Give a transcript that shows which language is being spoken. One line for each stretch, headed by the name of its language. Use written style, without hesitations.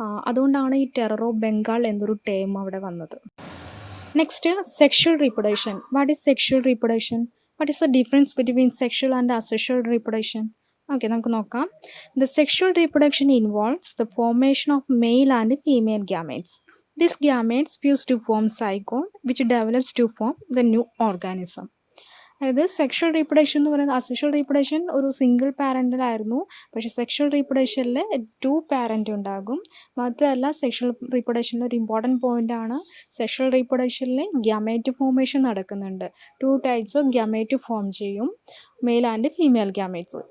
Malayalam: അതുകൊണ്ടാണ് ഈ terror of Bengal എന്നൊരു ടേം അവിടെ വന്നത്. Next, sexual reproduction.
English: What is sexual reproduction? What is the difference between sexual and asexual reproduction?
Malayalam: Okay, നമുക്ക് നോക്കാം.
English: The sexual reproduction involves the formation of male and female gametes. These gametes fuse to form zygote which develops to form the new organism.
Malayalam: അതായത് sexual reproduction എന്ന് പറയുന്നത്, asexual reproduction ഒരു single പാരൻ്റിലായിരുന്നു. പക്ഷേ sexual റീപ്രൊഡക്ഷനിൽ 2 parent ഉണ്ടാകും. മാത്രമല്ല sexual റീപ്രൊഡക്ഷനിൽ ഒരു important point ആണ്, sexual റീപ്രൊഡക്ഷനിൽ gamete formation നടക്കുന്നുണ്ട്. 2 ടൈപ്സ് ഓഫ് ഗ്യാമേറ്റ് ഫോം ചെയ്യും, മെയിൽ ആൻഡ് ഫീമെയിൽ ഗ്യാമേറ്റ്സ്.